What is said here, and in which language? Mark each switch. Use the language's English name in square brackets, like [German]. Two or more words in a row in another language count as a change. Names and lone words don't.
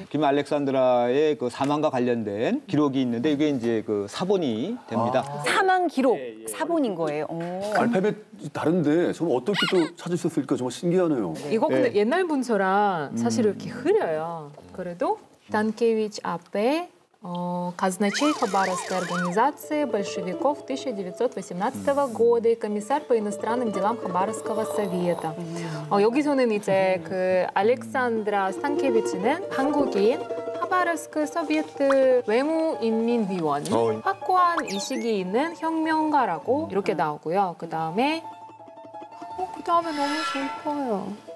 [Korean] 김 알렉산드라의 그 사망과 관련된 기록이 있는데 이게 이제 그 사본이 됩니다. 사망 기록 사본인 거예요. 알파벳 다른데 저는 어떻게 또 찾을 수 있을까 정말 신기하네요. 이거 근데 옛날 문서라 사실 이렇게 흐려요. [Russian] 그래도 단케위치 앞에 казначей Хабаровской организации большевиков 1918 года и комиссар по иностранным делам Хабаровского совета. [Korean] 여기서는 이제 그 알렉산드라 스탄케비치는 한국인 하바르스크 소비에트 외무인민위원이 확고한 의식이 있는 혁명가라고 이렇게 나오고요. 그 다음에 너무 슬퍼요.